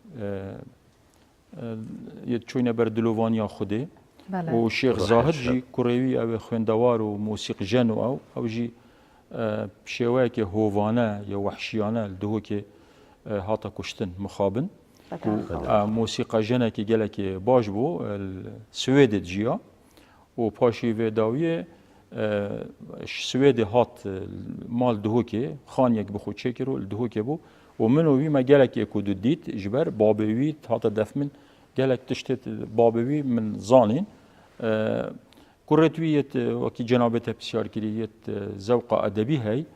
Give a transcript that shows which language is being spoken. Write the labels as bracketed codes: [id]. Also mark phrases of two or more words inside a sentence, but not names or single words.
[ku] چوینە بەر دلۆڤانیا خودێ و شێخ زاهد ژی کوڕێوی ئەوێ خوێندەوار و مۆسیقژەن و ئەو ژی شێوەیەکی هۆڤانە یا وەحشیانە دهۆکێ هاتە کوشتن مخابن مۆسیقا ژەنێکی gelekê baş bû Swêdê jiya û paşî vê dawiyê Swêdê hat mal dihokê xaniyek bi xwe çêkir û dihokê bû û min û wî me gelekê ku du dît ji ber babê wî hate def min gelek tiştê babê wî min zanîn kuret wî yet wekî cenabê te pisyar kirî yet zewqa edebî hey